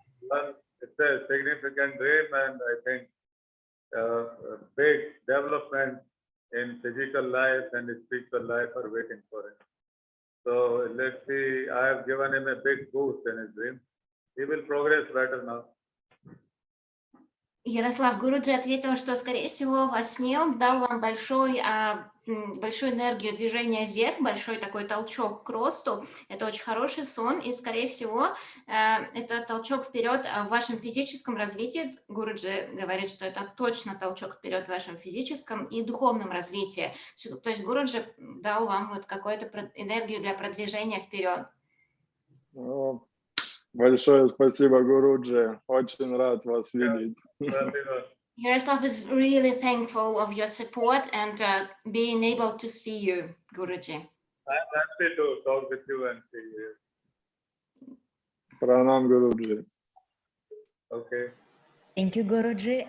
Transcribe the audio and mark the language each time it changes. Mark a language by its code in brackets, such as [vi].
[en] Well, it's a significant dream, and I think a big development in physical life and spiritual life are waiting for him. So let's see. I have given him a big boost in his dream. He will progress better now. [ru] Ярослав Гуруджи ответил, что, скорее всего, во сне он дал вам большую энергию движения вверх, большой такой толчок к росту. Это очень хороший сон, и, скорее всего, это толчок вперед в вашем физическом развитии. Гуруджи говорит, что это точно толчок вперед в вашем физическом и духовном развитии. То есть Гуруджи дал вам вот какую-то энергию для продвижения вперед. Большое спасибо, Гуруджи. Очень рад вас видеть. [en] Yaroslav is really thankful of your support and being able to see you, Guruji. I'm happy to talk with you and see you. Pranam, Guruji. Okay. Thank you, Guruji.